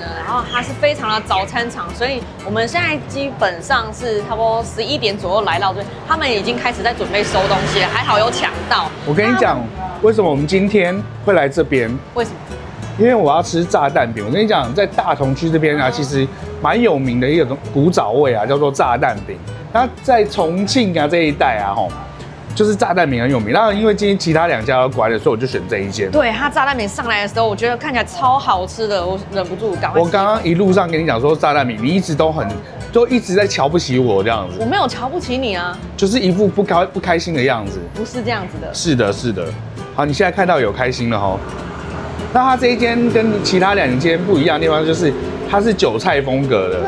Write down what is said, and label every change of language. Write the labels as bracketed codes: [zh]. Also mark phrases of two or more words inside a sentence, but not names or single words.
[zh] 然後它是非常的早餐場，所以我們現在基本上是差不多11 點左右來到這邊，他們已經開始在準備收東西了，還好有搶到。我跟你講，為什麼我們今天會來這邊？為什麼？因為我要吃炸蛋餅。我跟你講，在大同區這邊啊，其實蠻有名的一個古早味啊，叫做炸蛋餅。它在重慶啊這一帶啊，就是炸蛋餅很有名，然後因為今天其他2家都關了，所以我就選這一間。對，它炸蛋餅上來的時候，我覺得看起來超好吃的，我忍不住趕快。我剛剛一路上跟你講說炸蛋餅，你一直都一直在瞧不起我這樣子。我沒有瞧不起你啊，就是一副不開心的樣子。不是這樣子的。是的，是的。好，你現在看到有開心了齁。那它這一間跟其他2間不一樣的地方就是，它是韭菜風格的。